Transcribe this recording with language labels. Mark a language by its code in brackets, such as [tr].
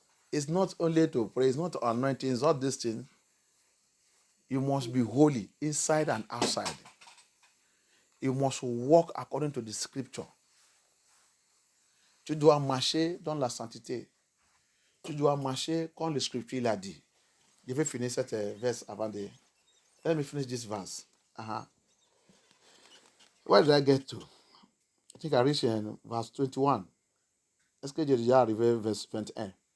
[en] It's not only to pray, it's not to anointing, it's not this thing. You must be holy inside and outside. You must walk according to the scripture. [fr] Tu dois marcher dans la sainteté. Tu dois marcher comme le scripture l'a dit. Je vais finir cette verse avant de... [en] Let me finish this verse. Where did I get to? I think I reached in verse 21. [fr] Est-ce que j'ai déjà arrivé verse 21?